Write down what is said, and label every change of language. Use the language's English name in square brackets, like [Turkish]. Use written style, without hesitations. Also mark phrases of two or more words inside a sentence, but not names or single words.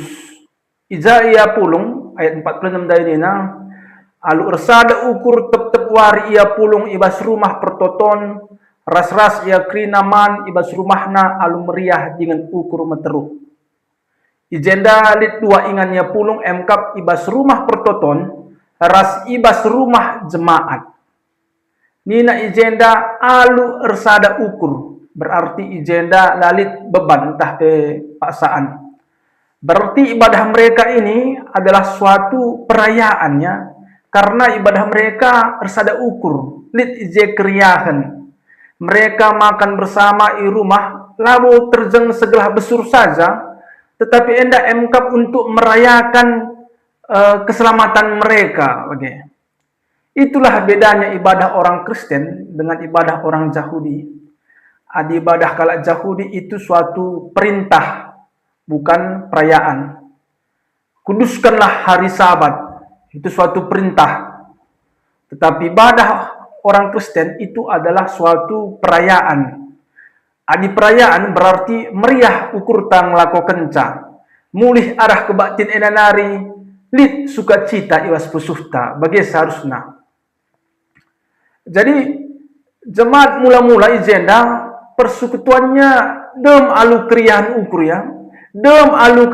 [Batak Karo] Ija ia pulung ayat 46 dari nina alu ersada ukur tep-tep wari ia pulung ibas rumah pertoton ras-ras ia krinaman ibas rumahna alu meriah dengan ukur meteruk. Ijenda lit dua ingannya pulung emkap ibas rumah pertoton ras ibas rumah jemaat. Nina ijenda alu ersada ukur. Berarti ijenda lalit [Indonesian] beban entah paksaan. Berarti ibadah mereka ini adalah suatu perayaannya karena ibadah mereka ersada ukur. [Batak Karo] Lit ije keriahan. [Indonesian] Mereka makan bersama i rumah lalu terjeng segelah besur saja tetapi [Batak Karo] enda emkap [Indonesian] untuk merayakan keselamatan mereka. Okay. Itulah bedanya ibadah orang Kristen dengan ibadah orang Yahudi. Adi ibadah kala Yahudi itu suatu perintah, bukan perayaan. Kuduskanlah hari Sabat, itu suatu perintah. Tetapi ibadah orang Kristen itu adalah suatu perayaan. [Batak Karo] Adi perayaan berarti meriah ukur tang lako kenca. Mulih arah kebatin enanari, lit sukacita iwas pusuhta, [Indonesian] bagi seharusnya. [Batak Karo] Jadi jemaat mula-mula ijenda persekutuannya dem alu keriahan ukur ya, dem alu